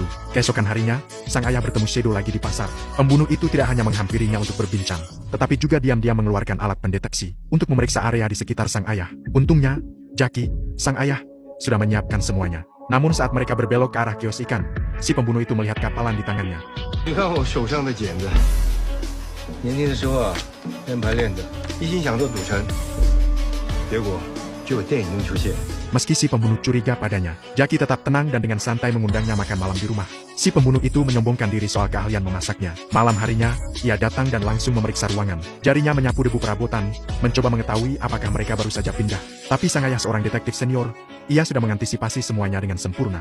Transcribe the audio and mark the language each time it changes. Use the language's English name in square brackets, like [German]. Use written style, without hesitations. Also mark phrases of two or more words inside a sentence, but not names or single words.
[Indonesian] Keesokan harinya, sang ayah bertemu Shadow lagi di pasar. Pembunuh itu tidak hanya menghampirinya untuk berbincang, tetapi juga diam-diam mengeluarkan alat pendeteksi untuk memeriksa area di sekitar sang ayah. Untungnya, Jackie, sang ayah, sudah menyiapkan semuanya. Namun saat mereka berbelok ke arah kios ikan, si pembunuh itu melihat kapalan di tangannya. [Chinese] 你看我手上的茧子，年轻的时候啊，练排练的，一心想做赌神，结果就有电影中出现。 [Indonesian] Meski si pembunuh curiga padanya, Jackie tetap tenang dan dengan santai mengundangnya makan malam di rumah. Si pembunuh itu menyombongkan diri soal keahlian memasaknya. Malam harinya, ia datang dan langsung memeriksa ruangan. Jarinya menyapu debu perabotan, mencoba mengetahui apakah mereka baru saja pindah. Tapi sang ayah seorang detektif senior, ia sudah mengantisipasi semuanya dengan sempurna.